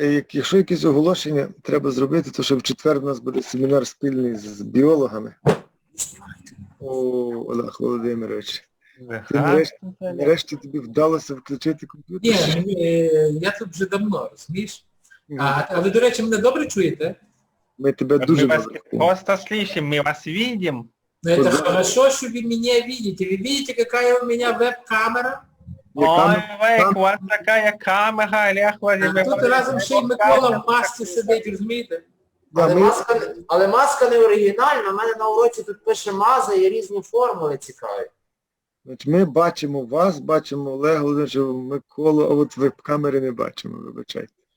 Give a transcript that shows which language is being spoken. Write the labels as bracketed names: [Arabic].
[Ukrainian] Якщо якісь оголошення треба зробити, то що в четвер у нас буде семінар спільний з біологами. Олег Володимирович. Нарешті тобі вдалося включити комп'ютер? Ні, я тут вже давно, розумієш? А ви, до речі, мене добре чуєте? Ми тебе дуже добре. [Russian] Просто слышим, мы вас видим. Ну, это хорошо, что вы меня видите. Вы видите, какая у меня веб-камера? Ой, Вейк, у вас такая камера, Олег Владимирович. [Ukrainian] Тут разом ще й Микола в масці сидить, розумієте? Але маска не оригінальна, у мене на уроці тут пише маза і різні формули цікаві. Ми бачимо вас, бачимо Олега Володимировича, Миколу, а от веб-камери не бачимо, вибачайте.